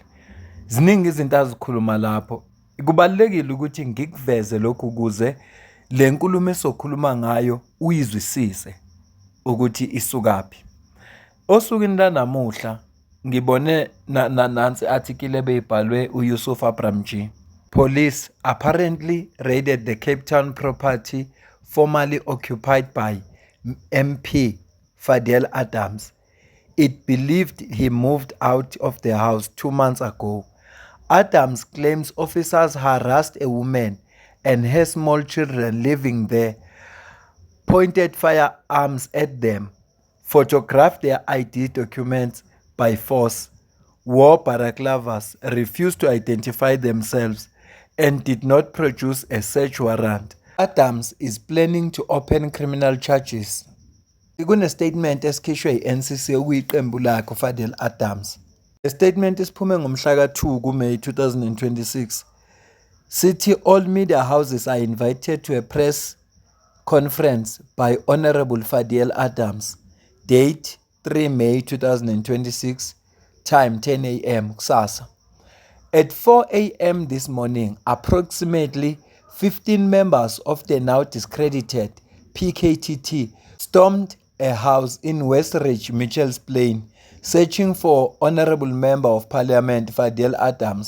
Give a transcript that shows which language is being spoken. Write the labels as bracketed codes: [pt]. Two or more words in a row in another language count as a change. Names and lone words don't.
[zu] Ziningi izinto azikhuluma lapho. Kubalekile ukuthi ngikuveze lokhu kuze le nkulumo esokhuluma ngayo uyizwisise ukuthi isukaphi. Osukwini lanamuhla ngibone nansi article ebeyibhalwe uYusuf Abraham G. [en] Police apparently raided the Cape Town property formerly occupied by MP Fadel Adams. It believed he moved out of the house 2 months ago. Adams claims officers harassed a woman and her small children living there, pointed firearms at them, photographed their ID documents by force, wore balaclavas, refused to identify themselves, and did not produce a search warrant. Adams is planning to open criminal charges. [zu] Statement esikhishwe yi-NCC okuyiqembu lakhe uFadel Adams. [en] The statement [zu] isiphume ngomhla ka-2 kuMeyi 2026. [en] Sithi all media houses are invited to a press conference by Honorable Fadel Adams. Date 3 May 2026. Time 10 a.m. kusasa. At 4 a.m. this morning, approximately 15 members of the now discredited PKTT stormed a house in West Ridge, Mitchell's Plain, searching for Honorable Member of Parliament Fadel Adams.